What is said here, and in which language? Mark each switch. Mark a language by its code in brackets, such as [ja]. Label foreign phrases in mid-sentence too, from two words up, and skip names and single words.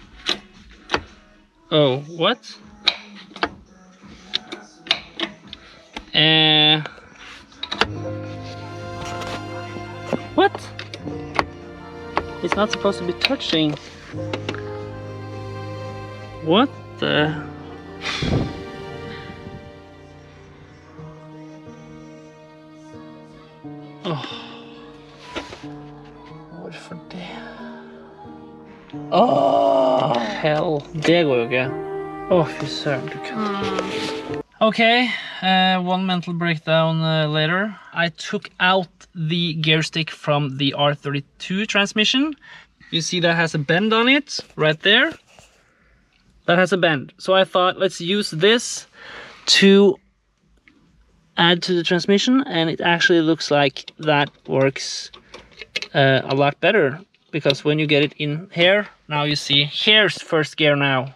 [en] Oh, what? What? It's not supposed to be touching. What the? Oh. [no] Hvorfor det? [en] Oh, hell. [no] Det går jo ikke. Åh, fy søren, du kan. [en] Okay, one mental breakdown later. I took out the gear stick from the R32 transmission. You see that has a bend on it, right there. That has a bend. So I thought, let's use this to add to the transmission, and it actually looks like that works a lot better, because when you get it in here, now you see here's first gear now.